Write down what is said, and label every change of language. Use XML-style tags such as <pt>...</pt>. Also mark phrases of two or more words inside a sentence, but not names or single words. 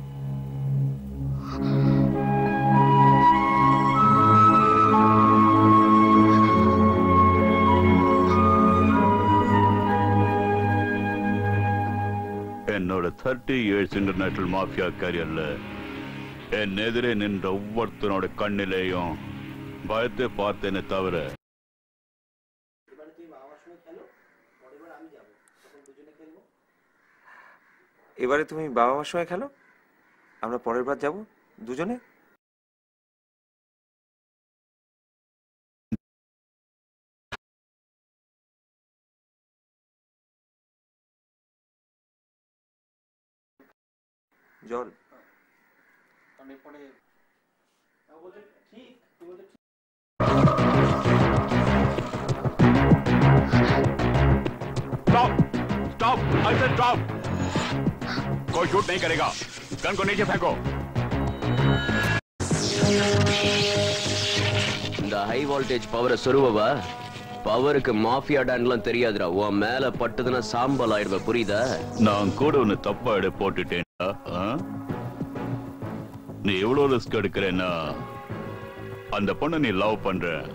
<ta>என்னோட 30 years</ta> <en>international mafia</en> <ta>கேரியர்ல என் எதிரே நின்ற ஒவ்வொருத்தனோட கண்ணிலேயும் பயத்தை பார்த்தேனே தவிர</ta> <bn>এবারে তুমি বাবা মার সঙ্গে খেলো, আমরা পরের বার যাব দুজনে। জল</bn> <en>स्टॉप, I said stop.</en> <hi>कोई शूट नहीं करेगा, गन को नीचे फेंको।</hi> <ta>இந்த</ta> <en>high voltage</en> <ta>பவரை சொருவவா? பவருக்கு மாஃபியா டான்லாம் தெரியாதுடா. உன் மேல பட்டதுன்னா சாம்பல் ஆயிடுவ, புரியுதா? நான் கூட ஒன்னு தப்பா போட்டுட்டேன்டா. நீ எவ்வளவு ரிஸ்க் எடுக்கிறேன்னா அந்த பொண்ணை நீ லவ் பண்ற.</ta>